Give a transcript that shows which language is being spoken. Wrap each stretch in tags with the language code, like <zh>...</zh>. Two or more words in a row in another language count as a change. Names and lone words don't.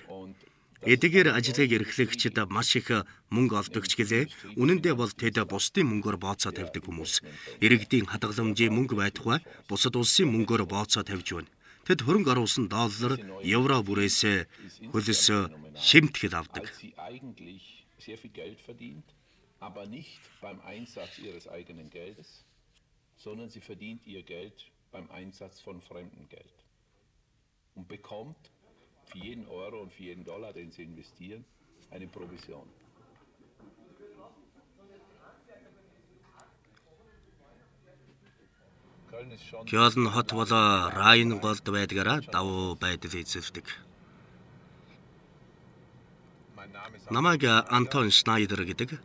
<mn>Эдгээр ажлыг эрхлэгчид маш их мөнгө олдогч гэлээ. Үнэн дээр бол тэд бусдын мөнгөөр бооцоо тавьдаг хүмүүс. Иргэдийн хадгаламжийн мөнгө байтугай бусад улсын мөнгөөр бооцоо тавьж байна. Тэд хөрөнгө оруулсан доллар, евро бүрээс хөлс шимтгэл авдаг.</mn> <de>Aber nicht beim Einsatz ihres eigenen Geldes, sondern sie verdient ihr Geld beim Einsatz von fremdem Geld und bekommt für jeden Euro und für jeden Dollar, den sie investieren, eine Provision.</de> <mn>Кёлн хот бол Райн голд байдгаараа давуу байдал эзэлдэг. Намайг Антон Шнайдер гэдэг.</mn>